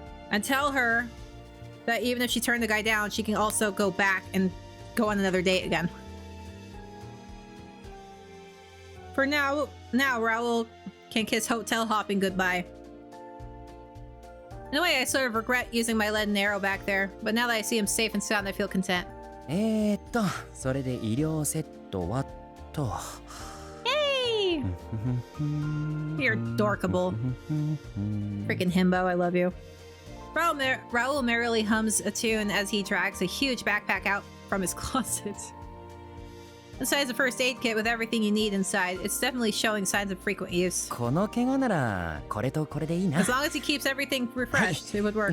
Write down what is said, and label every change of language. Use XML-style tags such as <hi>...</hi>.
<en>And tell her that even if she turned the guy down, she can also go back and go on another date again. For now, Raul can kiss hotel hopping goodbye. In a way, I sort of regret using my leaden arrow back there, but now that I see him safe and sound, I feel content.</en> <ja>それで医療セットはと。</ja> <en>Hey! You're dorkable. Freaking himbo, I love you. Raul merrily hums a tune as he drags a huge backpack out from his closet. Besides a first aid kit with everything you need inside, it's definitely showing signs of frequent use.</en> <ja>この怪我ならこれとこれでいいな。</ja> <en>As long as he keeps everything refreshed, it would work,</en>